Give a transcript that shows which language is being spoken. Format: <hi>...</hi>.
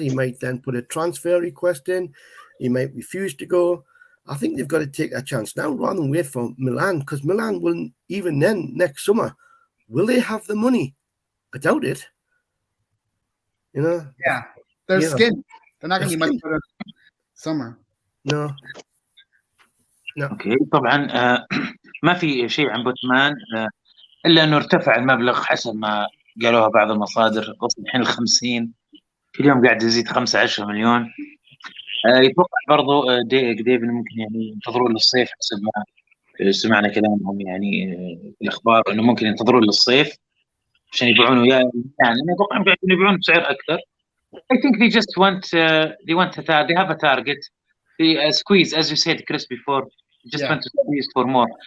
<en>He might then put a transfer request in. He might refuse to go. I think they've got to take a chance now rather than wait for Milan, because Milan will, even then, next summer, will they have the money? I doubt it. Yeah, they're skin. They're not going to be much better summer. No.</en> <ar>اوكي، طبعا ما في شيء عن بوتمان الا انه ارتفع المبلغ حسب ما قالوها بعض المصادر، وصل الحين 50 في اليوم، قاعد يزيد 15 مليون. يتوقع برضو ديفن ممكن يعني ينتظرون للصيف حسب ما سمعنا كلامهم، يعني الاخبار انه ممكن ينتظرون للصيف عشان يبيعونه، يعني انا اتوقع انهم قاعدين يبيعون بسعر اكثر.</ar> <en>I think they just want they have a target. They squeeze, as you said, Chris, before. Just want to squeeze for more.</en>